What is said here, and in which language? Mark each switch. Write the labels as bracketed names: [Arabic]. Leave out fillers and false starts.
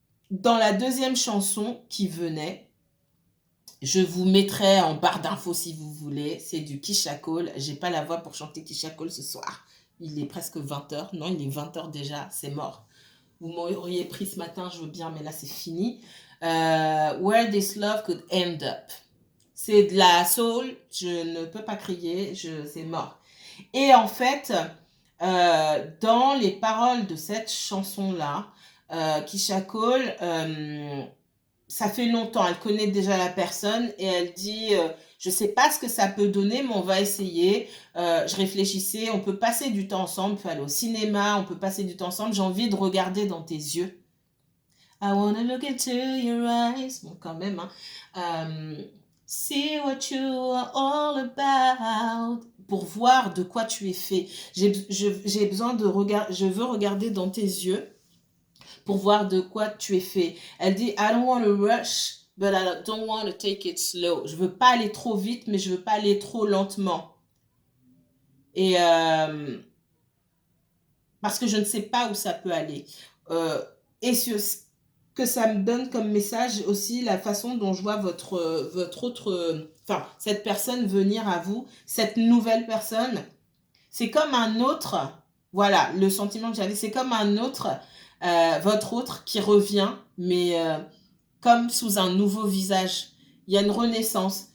[French] Dans la deuxième chanson qui venait, je vous mettrai en barre d'infos si vous voulez. C'est du Keyshia Cole. J'ai pas la voix pour chanter Keyshia Cole ce soir. Il est presque 20h. Non, il est 20h déjà. C'est mort. Vous m'auriez pris ce matin, je veux bien, mais là c'est fini. [English] Where this love could end up. [French] C'est de la soul. Je ne peux pas crier. C'est mort. Et en fait, dans les paroles de cette chanson-là, Keyshia Cole, ça fait longtemps, elle connaît déjà la personne et elle dit je sais pas ce que ça peut donner, mais on va essayer. Je réfléchissais, on peut passer du temps ensemble, on peut aller au cinéma, on peut passer du temps ensemble. J'ai envie de regarder dans tes yeux. [English] I wanna look into your eyes. [French] Bon, quand même, hein. [English] See what you are all about. [French] Pour voir de quoi tu es fait. J'ai besoin de regarder, je veux regarder dans tes yeux pour voir de quoi tu es fait. Elle dit, [English] I don't want to rush, but I don't want to take it slow. [French] Je veux pas aller trop vite, mais je veux pas aller trop lentement. Et parce que je ne sais pas où ça peut aller. Et ce que ça me donne comme message aussi, la façon dont je vois votre autre, enfin, cette personne venir à vous, cette nouvelle personne, c'est comme un autre, voilà, le sentiment que j'avais, c'est comme un autre, votre autre qui revient, mais comme sous un nouveau visage. Il y a une renaissance.